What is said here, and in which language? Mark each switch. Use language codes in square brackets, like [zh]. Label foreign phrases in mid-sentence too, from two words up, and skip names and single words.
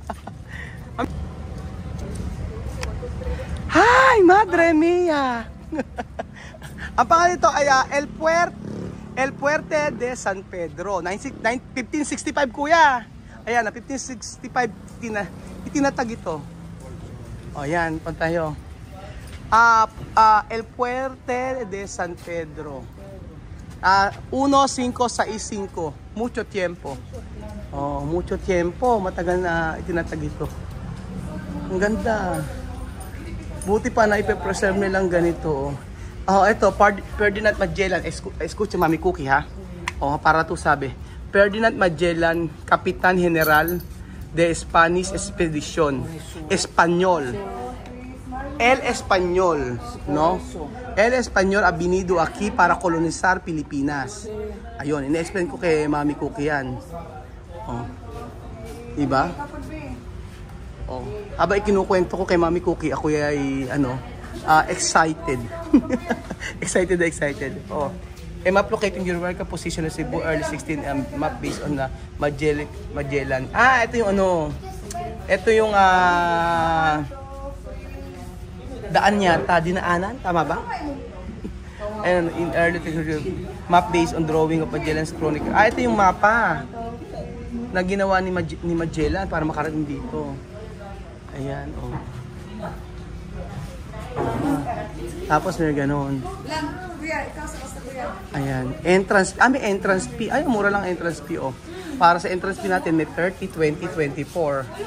[tl] Hi! [es] Madre mia! [tl] Ang pangalan nito ay El Puerte de San Pedro. 1565 kuya. Ayan, 1565 itinatag ito. Ayan, pantayo. El Puerte de San Pedro. [es] 1565. Mucho tiempo. Mucho tiempo. [tl] Matagal na itinatag ito. Ang ganda. Buti pa na ipe-preserve nilang ganito. Ito, Ferdinand Magellan. Escucha, Mami Cookie, ha? Para to sabi. Ferdinand Magellan, [es] Kapitan General de Spanish Expedition. Espanyol. El Espanyol, no? El Espanyol ha venido aquí para kolonizar Pilipinas. [tl] Ayun, ina-explain ko kay Mami Cookie yan. Diba? Habang ikinukwento ko kay Mami Cookie, ako ay, excited. excited. [en] A map locating geographical position of Cebu early 16 map based on the Magellan. [tl] Ito yung ito yung daan yata, dinaanan, tama ba? [en] And in early map based on drawing of Magellan's Chronicle. [tl] Ito yung mapa na ginawa ni Magellan para makarating dito. Ayan, Tapos may ganoon. Ayan, entrance. May entrance fee. Mura lang entrance fee, Para sa entrance fee natin may 30, 20, 24.